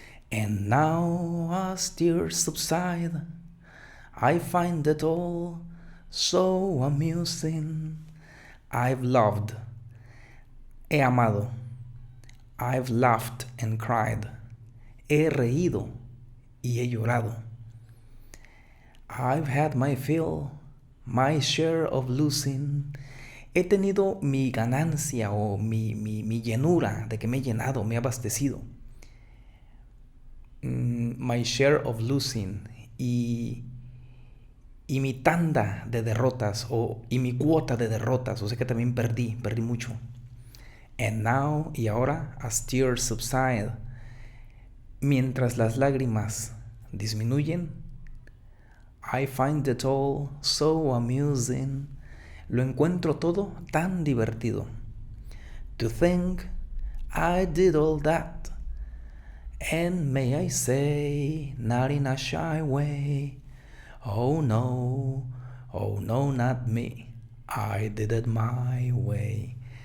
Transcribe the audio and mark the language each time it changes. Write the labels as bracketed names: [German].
[English] And now as tears subside, I find it all so amusing. I've loved, [Spanish] he amado. [English] I've laughed and cried. [Spanish] He reído y he llorado. [English] I've had my fill, my share of losing. [Spanish] He tenido mi ganancia o mi llenura, de que me he llenado, me he abastecido. [English] My share of losing. [Spanish] Y mi tanda de derrotas y mi cuota de derrotas. O sea que también perdí mucho. [English] And now, [Spanish] y ahora, [English] as tears subside, [Spanish] mientras las lágrimas disminuyen, [English] I find it all so amusing. [Spanish] Lo encuentro todo tan divertido. [English] To think I did all that, and may I say, not in a shy way, oh no, not me, I did it my way.